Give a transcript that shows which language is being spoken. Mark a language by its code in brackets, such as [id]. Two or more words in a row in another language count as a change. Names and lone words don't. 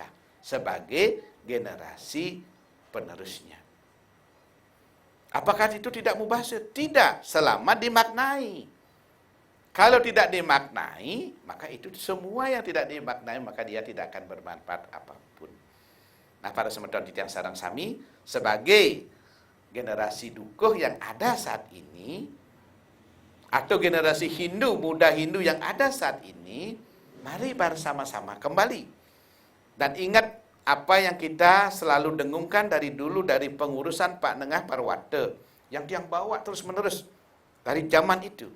[id] Sebagai generasi penerusnya. Apakah itu tidak mubazir? Tidak, selama dimaknai. Kalau tidak dimaknai, maka itu semua yang tidak dimaknai, maka dia tidak akan bermanfaat apapun. Nah, [ban] para semeton titiang sareng sami, [id] sebagai generasi dukuh yang ada saat ini, atau generasi Hindu, muda Hindu yang ada saat ini, mari bersama-sama kembali. Dan ingat apa yang kita selalu dengungkan dari dulu, dari pengurusan Pak Nengah Parwata, yang tiang bawa terus-menerus dari zaman itu.